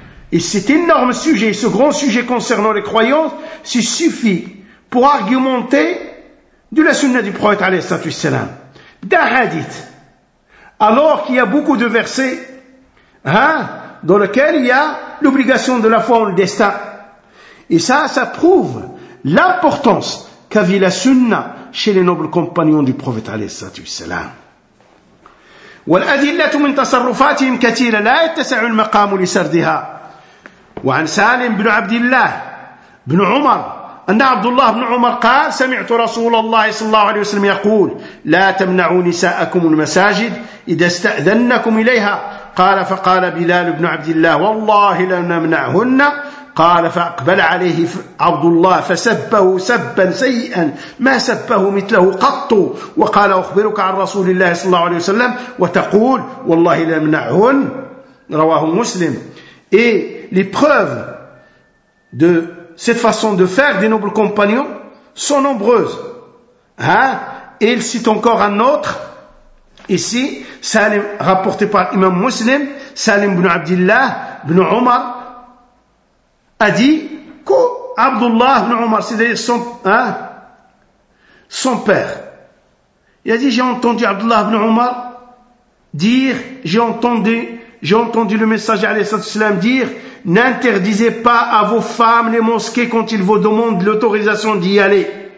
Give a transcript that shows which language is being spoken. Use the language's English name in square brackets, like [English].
[French] Et cet énorme sujet, ce grand sujet concernant les croyances, s'y suffit pour argumenter de la sunna du prophète alayhi sallatu wassalam, d'un hadith, alors qu'il y a beaucoup de versets, dans lequel il y a l'obligation de la foi en le destin. Et ça prouve l'importance qu'avait la sunna chez les nobles compagnons du prophète alayhi sallatu wassalam. [Arabic] والأدلة من تصرفاتهم كثيرة لا يتسع المقام لسردها. وعن سالم بن عبد الله بن عمر أن عبد الله بن عمر قال سمعت رسول الله صلى الله عليه وسلم يقول لا تمنعوا نساءكم المساجد إذا استأذنكم إليها. قال فقال بلال بن عبد الله والله لنمنعهن. قال فأقبل عليه عبد الله فسبه سبا سيئا ما سبه مثله قط. وقال أخبرك عن رسول الله صلى الله عليه وسلم وتقول والله لنمنعهن. رواه مسلم. [French] Et les preuves de cette façon de faire des nobles compagnons sont nombreuses. Et il cite encore un autre. Ici, Salim, rapporté par l'imam Muslim, Salim ibn Abdillah ibn Omar, a dit qu'Abdullah ibn Omar, c'est-à-dire son père, il a dit, j'ai entendu Abdullah ibn Omar dire, j'ai entendu le messager alayhi sallallahu alayhi wa sallam dire, n'interdisez pas à vos femmes les mosquées quand ils vous demandent l'autorisation d'y aller.